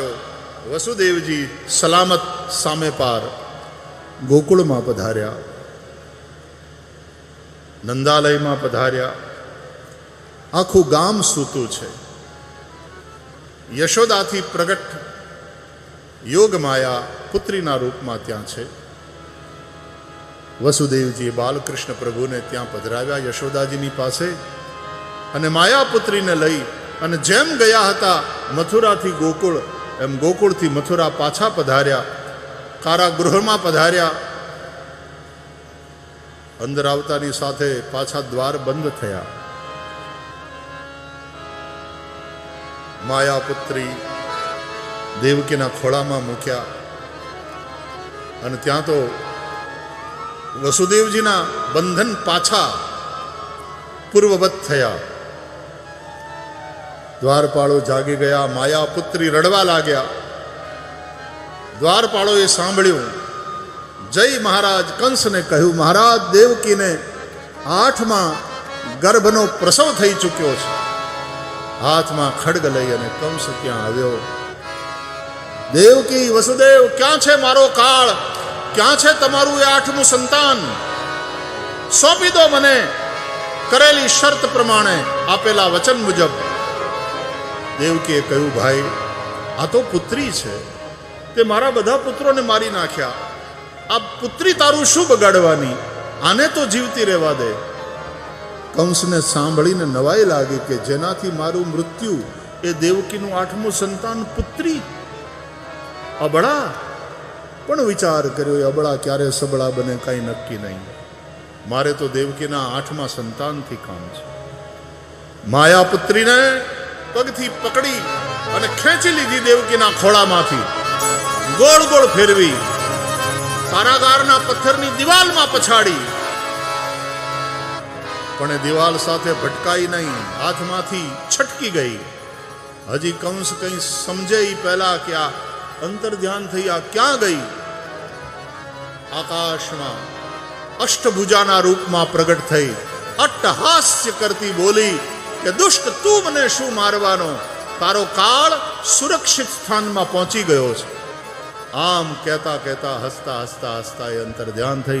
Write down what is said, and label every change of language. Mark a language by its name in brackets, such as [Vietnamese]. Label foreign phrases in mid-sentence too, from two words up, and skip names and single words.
[Gujarati] વસુદેવજી સલામત સામે પાર ગોકુળમાં પધાર્યા, નંદાલયમાં પધાર્યા। આખું ગામ સૂતું છે। યશોદાથી પ્રગટ યોગ માયા પુત્રીના રૂપમાં ત્યાં છે। વસુદેવજી બાલકૃષ્ણ પ્રભુને ત્યાં પધરાવ્યા યશોદાજીની પાસે અને માયાપુત્રીને લઈ અને જેમ ગયા હતા મથુરાથી ગોકુળ એમ ગોકુળથી મથુરા પાછા પધાર્યા, કારાગૃહમાં પધાર્યા। અંદર આવતાની સાથે પાછા દ્વાર બંધ થયા। માયાપુત્રી દેવકીના ખોળામાં મૂક્યા અને ત્યાં તો વસુદેવજીના બંધન પાછા પૂર્વવત થયા। દ્વારપાળો જાગી ગયા, માયાપુત્રી રડવા લાગ્યા। દ્વારપાળોએ સાંભળ્યું। જય મહારાજ કંસ ને કહ્યું, મહારાજ દેવકી ને 8મા ગર્ભનો પ્રસવ થઈ ચૂક્યો છે। હાથ મેં ખડગ લઈ અને કંસ ત્યાં આવ્યો। દેવકી, વસુદેવ ક્યા છે મારો કાળ, ક્યા છે તમારું એ 8મું સંતાન? સોંપી દો મને કરેલી શરત પ્રમાણે, આપેલા વચન મુજબ। દેવકીએ કહ્યું, ભાઈ આ તો પુત્રી છે, તે મારા બધા પુત્રોને મારી નાખ્યા। આ પુત્રી તારું શું બગાડવાની? આને તો જીવતી રહેવા દે। કંસને સાંભળીને નવાઈ લાગી કે જેનાથી મારું મૃત્યુ એ દેવકીનું 8મું સંતાન પુત્રી। અબડા પણ વિચાર કર્યો, અબડા ક્યારે સબડા બને કાઈ નક્કી નહીં। મારે તો દેવકીના 8મા સંતાન થી કામ છે। માયાપુત્રીને પગથી પકડી અને ખેંચી લીધી દેવકીના ખોળામાંથી, ગોળ ગોળ ફેરવી, કારાગારના પથ્થરની દિવાલમાં પછાડી। પણ એ દિવાલ સાથે ભટકાઈ નહીં, હાથમાંથી છટકી ગઈ। [Hindi] हजी कंस कहीं समझे ही पहला क्या अंतर ध्यान थई आ क्या गई। [Gujarati] આકાશમાં અષ્ટભુજાના રૂપમાં પ્રગટ થઈ, અટ્ટહાસ્ય કરતી બોલી કિ દુષ્ટ તૂ મને શું મારવાનો? તારો કાળ સુરક્ષિત સ્થાન મેં પહોંચી ગયો છે। આમ કહેતા કહેતા હસતા હસતા હસતા એ અંતર ધ્યાન થઈ।